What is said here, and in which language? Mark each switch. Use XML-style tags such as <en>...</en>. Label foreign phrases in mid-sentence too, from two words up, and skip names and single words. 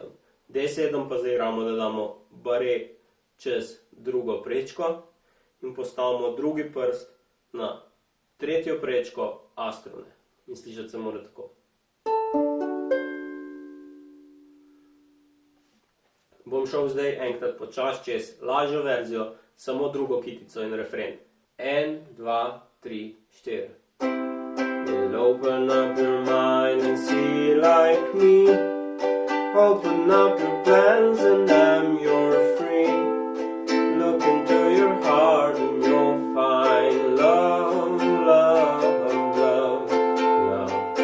<sl>D7 pa zaigramo, da damo bare čez drugo prečko in postavimo drugi prst na tretjo prečko A strune. In slišati se mora tako. Bom šel zdaj enkrat počasi čez lažjo verzijo, samo drugo kitico in refren. 1, 2, 3, 4.</sl> <en>Well, open up your mind and see like me. Open up your plans and then you're free. Look into your heart and you'll find love, love, love, love.</en>